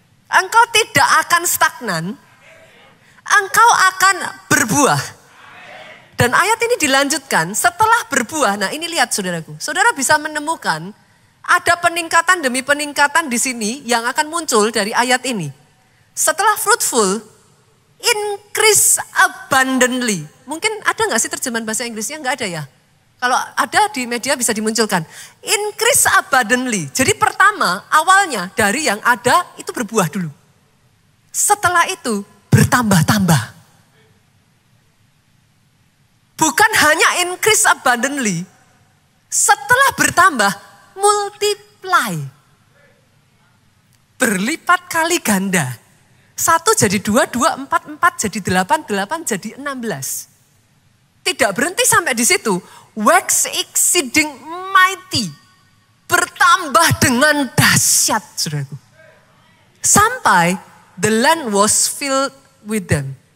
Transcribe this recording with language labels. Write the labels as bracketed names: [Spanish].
[Indonesian] Engkau tidak akan stagnan. Engkau akan berbuah. Dan ayat ini dilanjutkan setelah berbuah. Nah ini lihat saudaraku. Saudara bisa menemukan ada peningkatan demi peningkatan di sini yang akan muncul dari ayat ini. [English] Setelah fruitful, increase abundantly. [Indonesian] Mungkin ada gak sih terjemahan bahasa Inggrisnya? Gak ada ya? Kalau ada di media bisa dimunculkan. [English] Increase abundantly. [Indonesian] Jadi pertama awalnya dari yang ada itu berbuah dulu. Setelah itu bertambah-tambah. Bukan hanya [English] increase abundantly. [Indonesian] Setelah bertambah, multiply. Berlipat kali ganda. 1 jadi 2, 2, 4, 4 jadi 8, 8 jadi 16. Tidak berhenti sampai di situ. [English] Wax exceeding mighty. [Indonesian] Bertambah dengan dahsyat, saudaraku. [English] Sampai the land was filled with them.